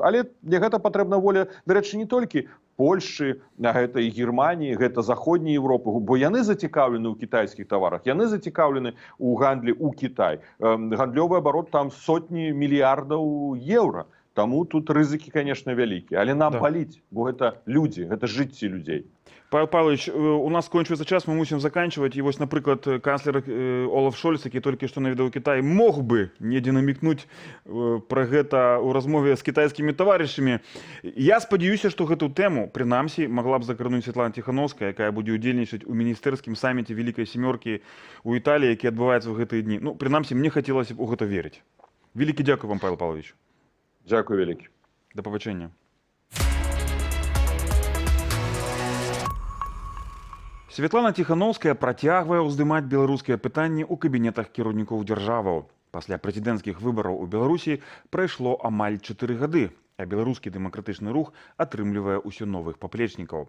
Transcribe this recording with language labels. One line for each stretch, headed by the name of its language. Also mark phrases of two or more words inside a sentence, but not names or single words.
Belarusian: Але для гэта патрэбна воля, дарэчы, не толькі Польшчы, гэта і Германіі, гэта заходняя Европа, бо яны зацікаўлены ў кітайскіх таварах, яны зацікаўлены ў гандлі ў Кітай. Гандлёвы абарот там сотні мільярдаў еўра. Таму тут рызыкі, конечно, вялікія. Але нам баліць, бо гэта людзі, гэта жыцці людзей.
Russian: Павел Павлович, у нас скончивается час, мы мусим заканчивать. И вот, например, канцлер Олаф Шольц, который только что наведал Китай, мог бы недзе намекнуть
Belarusian: про гэта у размове
Russian: с китайскими товарищами.
Belarusian: Я спадзяюся,
Russian: что эту тему, принамсі, могла бы закрануть Светлана Тихановская, якая будет
Belarusian: удзельнічаць у міністэрскім
Russian: саммите Великой Семерки у Италии,
Belarusian: які адбываецца в гэтыя дні. Ну, принамсі,
Russian: мне хотелось бы у гэта верить.
Ukrainian: Великий дякую вам, Павел Павлович. Дякую вялікі. До побачення.
Belarusian: Светлана Тихановская працягвае ўздымаць беларускія пытанні ў кабінетах кіраўнікоў дзяржаваў. Пасля прэзідэнцкіх выбараў у Беларусі прайшло амаль 4 гады, а беларускі дэмакратычны рух атрымлівае ўсё новых паплечнікаў.